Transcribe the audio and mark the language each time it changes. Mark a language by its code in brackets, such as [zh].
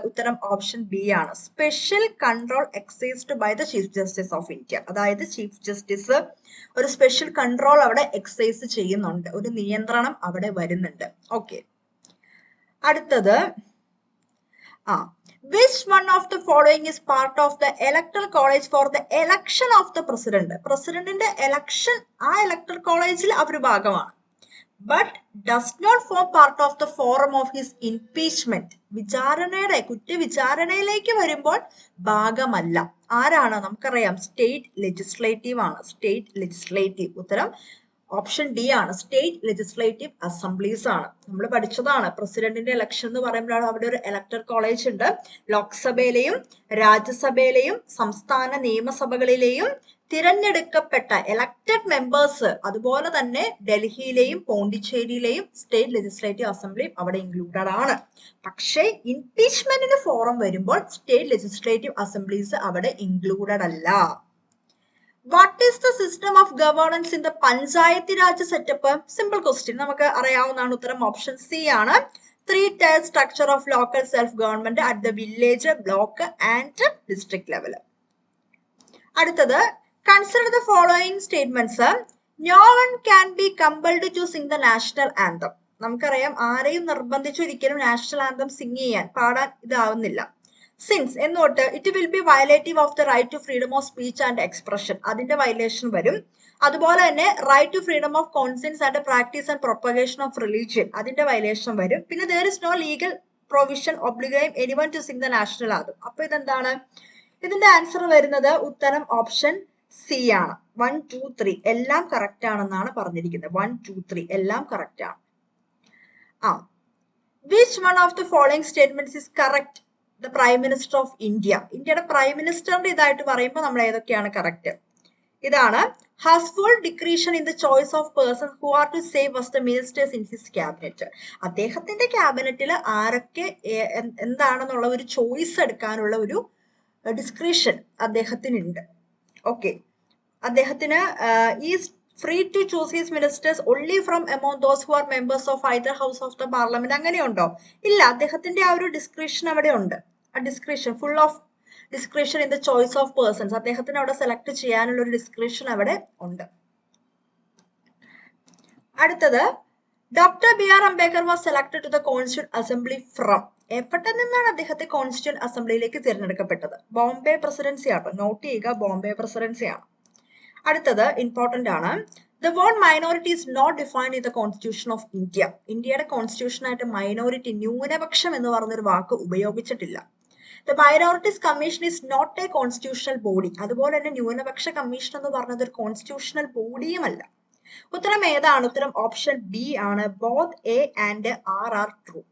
[ml] ഉത്തരം option B ആണ്. [en] Special control exercised by the chief justice of India. [ml] അതായത് chief justice ഒരു special control അവിടെ എക്സൈസ് ചെയ്യുന്നുണ്ട്, ഒരു നിയന്ത്രണം അവിടെ വരുന്നുണ്ട്. ഓക്കെ, അടുത്തത് [en] which one of the following is part of the electoral college for the election of the president? [ml] പ്രസിഡന്റിന്റെ എലക്ഷൻ ആ ഇലക്ടറൽ കോളേജിൽ അവർ ഭാഗമാണ്. [en] But does not form part of the forum of his impeachment. [ml] വിചാരണയുടെ, കുറ്റവിചാരണയിലേക്ക് വരുമ്പോൾ ഭാഗമല്ല. ആരാണ്? നമുക്കറിയാം, state legislative ആണ്. State legislative. ഉത്തരം ഓപ്ഷൻ ഡി ആണ്. സ്റ്റേറ്റ് ലെജിസ്ലേറ്റീവ് അസംബ്ലീസ് ആണ്. നമ്മൾ പഠിച്ചതാണ്. പ്രസിഡന്റിന്റെ ഇലക്ഷൻ എന്ന് പറയുമ്പോഴാണ് അവിടെ ഒരു ഇലക്ടറൽ കോളേജ് ഉണ്ട്. ലോക്സഭയിലെയും രാജ്യസഭയിലെയും സംസ്ഥാന നിയമസഭകളിലെയും തിരഞ്ഞെടുക്കപ്പെട്ട എലക്റ്റഡ് മെമ്പേഴ്സ്, അതുപോലെ തന്നെ ഡൽഹിയിലെയും പോണ്ടിച്ചേരിയിലെയും സ്റ്റേറ്റ് ലെജിസ്ലേറ്റീവ് അസംബ്ലിയും അവിടെ ഇൻക്ലൂഡഡ് ആണ്. പക്ഷേ ഇംപീച്ച്മെന്റിന് ഫോറം വരുമ്പോൾ സ്റ്റേറ്റ് ലെജിസ്ലേറ്റീവ് അസംബ്ലീസ് അവിടെ ഇൻക്ലൂഡഡ് അല്ല. [en] What is the system of governance in the panchayat raj setup? [ml] Simple question, നമുക്ക് അറിയാവുന്നതാണ്. ഉത്തരം ഓപ്ഷൻ സി ആണ്. [en] 3-tier structure of local self-government at the village, block and district level. അടുത്തത്, consider the following statements. No one can be compelled to sing the national anthem. [ml] നമുക്കറിയാം, ആരെയും നിർബന്ധിച്ച് ഒരിക്കലും national anthem Singh ചെയ്യാൻ, പാടാൻ ഇതാവുന്നില്ല. [en] since എന്നോട്ട് it will be violative of the right to freedom of speech and expression, [ml] അതിന്റെ violation വരും. അതുപോലെ തന്നെ [en] right to freedom of conscience and practice and propagation of religion, [ml] അതിന്റെ വയലേഷൻ വരും. പിന്നെ [en] there is no legal provision obligating anyone to sing the national anthem. [ml] അപ്പൊ ഇതെന്താണ്? ഇതിന്റെ ആൻസർ വരുന്നത് ഉത്തരം ഓപ്ഷൻ സി ആണ്. 1, 2, 3 എല്ലാം കറക്റ്റ് ആണെന്നാണ് പറഞ്ഞിരിക്കുന്നത്. 1, 2, 3 എല്ലാം കറക്റ്റ് ആണ്. [en] Which one of the following statements is correct? The Prime Minister of India. [ml] ഇന്ത്യയുടെ പ്രൈം മിനിസ്റ്ററിന്റെ ഇതായിട്ട് പറയുമ്പോൾ നമ്മൾ ഏതൊക്കെയാണ് കറക്റ്റ്? ഇതാണ്. [en] has full discretion in the choice of persons who are to serve as the ministers in his cabinet. [ml] അദ്ദേഹത്തിന്റെ ക്യാബിനറ്റിൽ ആരൊക്കെ എന്താണെന്നുള്ള ഒരു ചോയ്സ് എടുക്കാനുള്ള ഒരു ഡിസ്ക്രിഷൻ അദ്ദേഹത്തിനുണ്ട്. ഓക്കെ, അദ്ദേഹത്തിന് [en] Is free to choose his ministers only from among those who are members of either house of the parliament. [ml] അങ്ങനെയുണ്ടോ? ഇല്ല. അദ്ദേഹത്തിന്റെ ആ ഒരു ഡിസ്ക്രിഷൻ അവിടെ ഉണ്ട്. ആ discretion, [en] full of discretion in the choice of persons, [ml] അദ്ദേഹത്തിന് അവിടെ സെലക്ട് ചെയ്യാനുള്ള ഒരു ഡിസ്ക്രിഷൻ അവിടെ ഉണ്ട്. [en] അടുത്തത്, doctor BR Ambedkar was selected to the constituent assembly from. [ml] എവിടെ നിന്നാണ് അദ്ദേഹത്തെ കോൺസ്റ്റിറ്റ്യൂന്റ് അസംബ്ലിയിലേക്ക് തിരഞ്ഞെടുക്കപ്പെട്ടത്? ബോംബെ പ്രസിഡൻസി ആട്ടോ. നോട്ട് ചെയ്യുക, ബോംബെ പ്രസിഡൻസി ആണ്. അടുത്തത് ഇമ്പോർട്ടന്റ് ആണ്. [en] The word minority is not defined in the Constitution of India. [ml] ഇന്ത്യയുടെ കോൺസ്റ്റിറ്റ്യൂഷനായിട്ട് മൈനോറിറ്റി, ന്യൂനപക്ഷം എന്ന് പറഞ്ഞൊരു വാക്ക് ഉപയോഗിച്ചിട്ടില്ല. [en] The minorities commission is not a constitutional body. [ml] അതുപോലെ തന്നെ ന്യൂനപക്ഷ കമ്മീഷൻ എന്ന് പറഞ്ഞത് ഒരു കോൺസ്റ്റിറ്റ്യൂഷണൽ ബോഡിയുമല്ല. ഉത്തരം ഏതാണ്? ഉത്തരം ഓപ്ഷൻ ബി ആണ്. [en] Both A and R are true.